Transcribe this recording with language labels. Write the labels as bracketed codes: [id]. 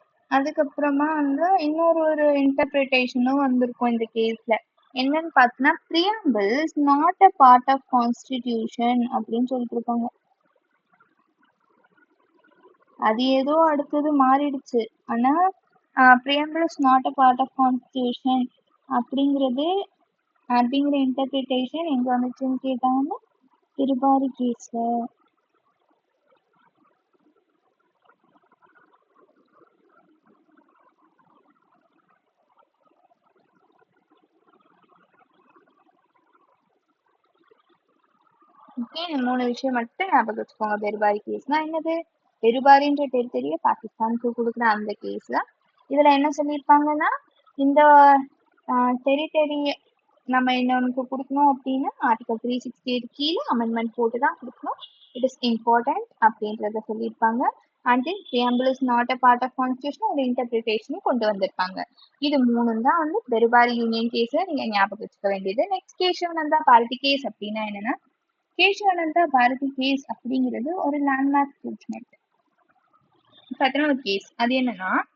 [ta] அதுக்கப்புறமா வந்து இன்னொரு இன்டர்பிரிட்டேஷனும் வந்திருக்கும் இந்த கேஸ்ல. என்னன்னு பார்த்தீங்கன்னா, [en] preamble is not a part of constitution [ta] அப்படின்னு சொல்லிட்டு இருப்பாங்க. அது ஏதோ அடுத்தது மாறிடுச்சு. ஆனா [en] preamble is not a part of constitution [ta] அப்படிங்கிற இன்டர்பிரிட்டேஷன் எங்க வந்துச்சுன்னு கேட்டாங்கன்னா பெருபாரி கேஸ்ல. ஓகே, இந்த 3 விஷயம் மட்டும் ஞாபகம் வச்சுக்கோங்க. பெருபாரி கேஸ்னா என்னது? பெருபாரின்ற டெரிட்டரிய பாகிஸ்தானுக்கு கொடுக்குற அந்த கேஸ் தான். இதுல என்ன சொல்லியிருப்பாங்கன்னா, இந்த டெரிட்டரி நம்ம இன்னொன்னுக்கு கொடுக்கணும் அப்படின்னா ஆர்டிகல் 368 கீழே அமெண்ட்மெண்ட் போட்டு தான் கொடுக்கணும். [en] it is important [ta] அப்படின்றத சொல்லியிருப்பாங்க. And [en] preamble is not a part of constitution [ta] ஒரு இன்டர்பிரிட்டேஷனும் கொண்டு வந்திருப்பாங்க. இது 3 தான் வந்து பெருபாரி யூனியன் கேஸ்ல நீங்க ஞாபகம் வச்சுக்க வேண்டியது. நெக்ஸ்ட் கேசவனந்தா பாரதி கேஸ் அப்படின்னா என்னன்னா, கேசவனந்தா பாரதி கேஸ் அப்படிங்கிறது ஒரு லேண்ட்மார்க் ஜட்ஜ்மெண்ட் பத்தின ஒரு கேஸ். அது என்னன்னா,